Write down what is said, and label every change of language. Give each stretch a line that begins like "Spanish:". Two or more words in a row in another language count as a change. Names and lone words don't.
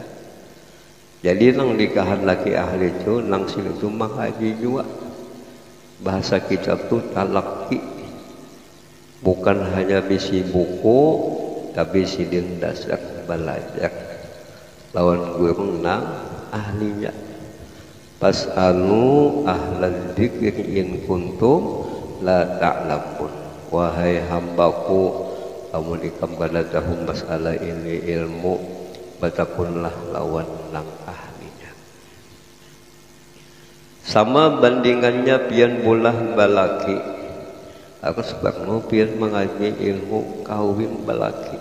Banjar: Jadi nang dikehendaki ahli itu nang sini itu mengaji jua. Bahasa kitab itu talaki, bukan hanya bisi buku, tapi sidin dasar belajar. Lawan guru nang ahlinya.
Arabic: فاسألوا أهل الذكر إن كنتم لا تعلمون.
Banjar: Wahai hambaku, kamu dikam kada tahu masalah ini ilmu, batakunlah lawan nang ahlinya. Sama bandingannya pian bulah balaki. Aku sebabmu pian mengaji ilmu kawin balaki.